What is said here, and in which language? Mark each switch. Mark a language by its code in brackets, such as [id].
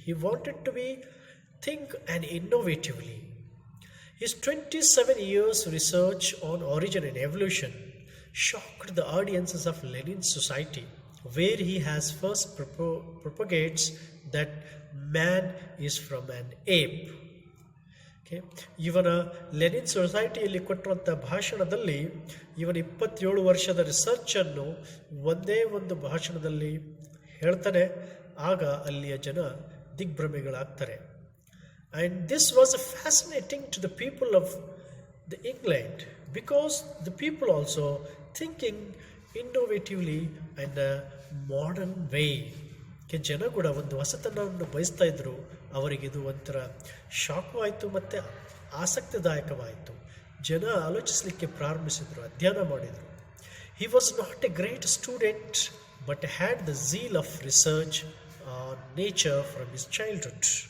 [en] He wanted to think and innovatively. His 27 years research on origin and evolution shocked the audiences of Lenin's society, where he has first propagates that man is from an ape. [kn] ಇವನ Lenin ಸೊಸೈಟಿಯಲ್ಲಿ ಕೊಟ್ಟಿರುವಂಥ ಭಾಷಣದಲ್ಲಿ ಇವನ 27 ವರ್ಷದ ರಿಸರ್ಚನ್ನು ಒಂದೇ ಒಂದು ಭಾಷಣದಲ್ಲಿ ಹೇಳ್ತಾನೆ. ಆಗ ಅಲ್ಲಿಯ ಜನ ದಿಗ್ಭ್ರಮೆಗಳಾಗ್ತಾರೆ. [en] And this was fascinating to the people of the England, because the people also thinking innovatively and a modern way. [kn] ಜನ ಕೂಡ ಒಂದು ಹೊಸತನವನ್ನು ಬಯಸ್ತಾ ಇದ್ರು. ಅವರಿಗೆ ಇದು ಒಂಥರ ಶಾಕು ಆಯಿತು ಮತ್ತು ಆಸಕ್ತಿದಾಯಕವಾಯಿತು. ಜನ ಆಲೋಚಿಸಲಿಕ್ಕೆ ಪ್ರಾರಂಭಿಸಿದರು, ಅಧ್ಯಯನ ಮಾಡಿದರು. [en] He was not a great student, but had the zeal of research on nature from his childhood.